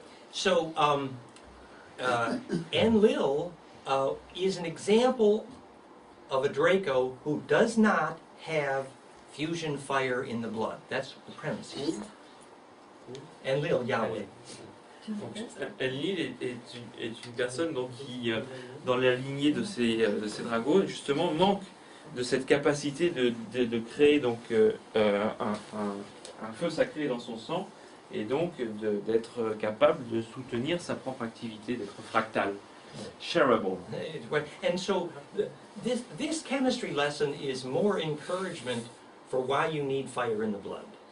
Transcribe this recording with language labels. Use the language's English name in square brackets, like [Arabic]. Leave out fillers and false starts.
[English] So Enlil is an example of a Draco who does not have fusion fire in the blood. That's the premise. Enlil, Yahweh. [French] Donc, Enlil est une personne donc, qui, dans la lignée de ces dragons, justement, manque de cette capacité de créer donc, un feu sacré dans son sang et donc d'être capable de soutenir sa propre activité, d'être fractal. [English] Shareable. And so this chemistry lesson is more encouragement for why you need fire in the blood.